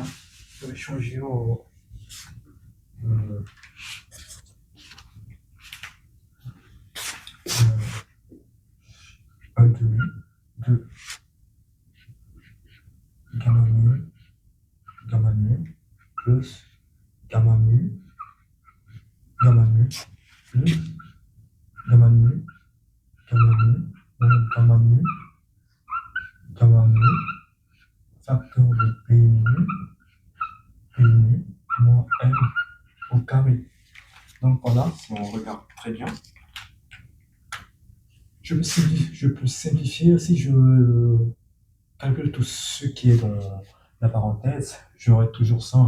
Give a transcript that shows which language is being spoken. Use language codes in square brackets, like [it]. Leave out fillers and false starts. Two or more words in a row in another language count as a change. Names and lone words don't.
[fr] Je vais changer au 1 demi de gamma nu plus gamma nu plus gamma nu moins gamma nu facteur de P nu moins n au carré. Donc voilà, si on regarde très bien, je peux simplifier si je calcule tout ce qui est dans la parenthèse, j'aurai toujours ça.